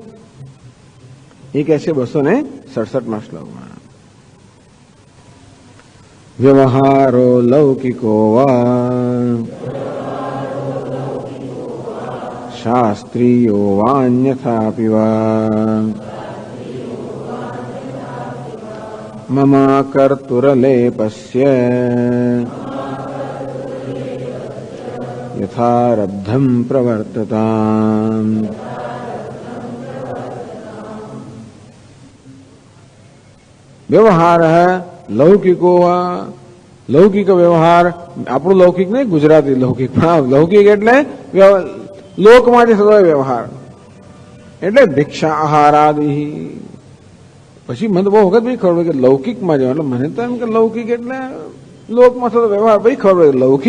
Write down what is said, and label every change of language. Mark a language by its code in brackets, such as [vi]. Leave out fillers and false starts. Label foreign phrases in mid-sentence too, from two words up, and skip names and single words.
[gu] એ કહે છે 267માં શ્લોકમાં. [sa] व्यवहारो लौकिको वा शास्त्रीयो वान्यथापि वा मम कर्तुरलेपस्य यथारब्धं प्रवर्तताम्। [hi] व्यवहार है लौकिको वा लौकिक व्यवहार [gu] આપણું લૌકિક નહીં ગુજરાતી લૌકિક લૌકિક એટલે લોકમાંથી થતો વ્યવહાર એટલે ભિક્ષા આહાર આદિ પછી મને બહુ વખત ભાઈ ખબર કે લૌકિકમાં જવાનું એટલે મને તો એમ કે લૌકિક એટલે લોકમાં થતો વ્યવહાર ભાઈ ખબર લૌકિક